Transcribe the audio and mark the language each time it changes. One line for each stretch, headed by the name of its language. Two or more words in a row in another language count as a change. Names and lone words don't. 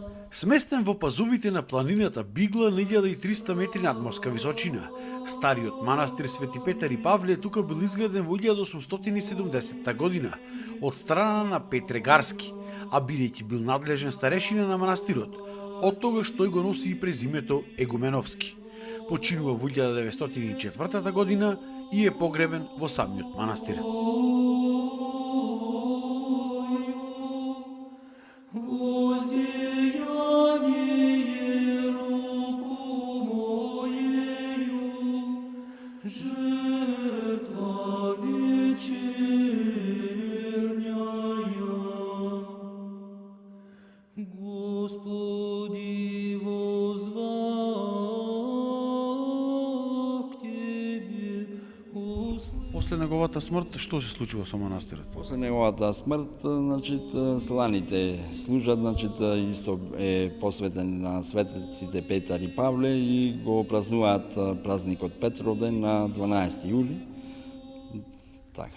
Macedonian: Сместен во пазувите на планината Бигла на 1300 метри надморска височина, стариот манастир Свети Петар и Павле тука бил изграден во 1870 година од страна на Петре Гарски, а бидејќи бил надлежен старешина на манастирот, од тогаш тој го носи и презимето Егуменовски. Починува во 1904 година и е погребен во самиот манастир.
Church Slavic: Воздеяние руку моею, жертва вечерняя. Господи, возвах к Тебе,
Macedonian: После неговата смрт, што се случува со манастирот? После неговата смрт, сланите служат, исто е посветен на светеците Петар и Павле и го празнуваат празникот Петровден на 12 јули. Така.